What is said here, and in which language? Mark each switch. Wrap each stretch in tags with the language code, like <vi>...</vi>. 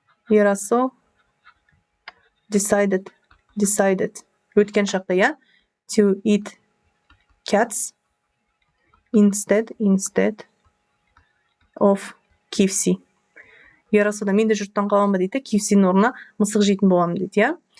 <kk>Ерасыл decided өткен шақта, я?</kk> <en>To eat cats instead of KFC.</en> <kk>Ерасылда мен де жұрттан қалам ба дейді, KFC-ның орнына мысық жейтін боламын дейді, я?</kk>